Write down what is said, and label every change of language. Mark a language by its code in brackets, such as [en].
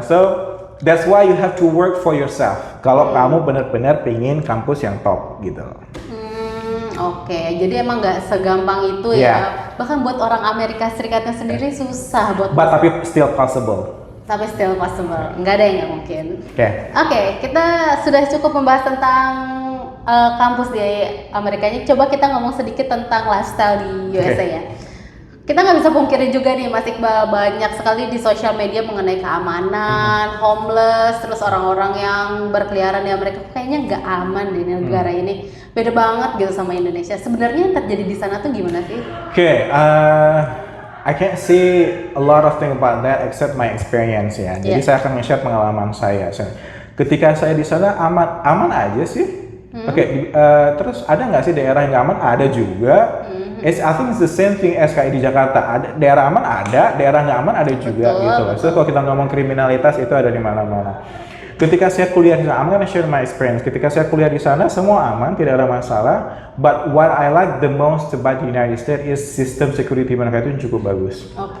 [en] So that's why you have to work for yourself. [id] Kalau kamu benar-benar pengen kampus yang top gitu. Oke, jadi emang nggak segampang itu [en] Yeah. [id] ya. Bahkan buat orang Amerika Serikatnya sendiri susah buat. [en] But [id] tapi [en] still possible. [id] Tapi [en] still possible, [id] nggak ada yang nggak mungkin. Oke. Oke, kita sudah cukup membahas tentang kampus di Amerikanya. Coba kita ngomong sedikit tentang lifestyle di USA ya. Kita nggak bisa pungkiri juga nih Mas Iqbal, banyak sekali di sosial media mengenai keamanan, homeless, terus orang-orang yang berkeliaran di Amerika kayaknya nggak aman di negara ini. Beda banget gitu sama Indonesia. Sebenarnya yang terjadi di sana tuh gimana sih? [en] Oke, I can't say a lot of thing about that except my experience ya. [id] Jadi saya akan nge-share pengalaman saya. Ketika saya di sana aman aja sih. Oke, terus ada nggak sih daerah yang nggak aman? Ada juga. [en] I think it's the same thing as [id] kayak di Jakarta. Ada daerah aman, ada daerah nggak aman, ada juga gitu. So kalau kita ngomong kriminalitas itu ada di mana-mana. Ketika saya kuliah di sana, [en] I'm gonna share my experience. [id] Ketika saya kuliah di sana, semua aman, tidak ada masalah. [en] But what I like the most about the United States is system security [id] mereka itu cukup bagus.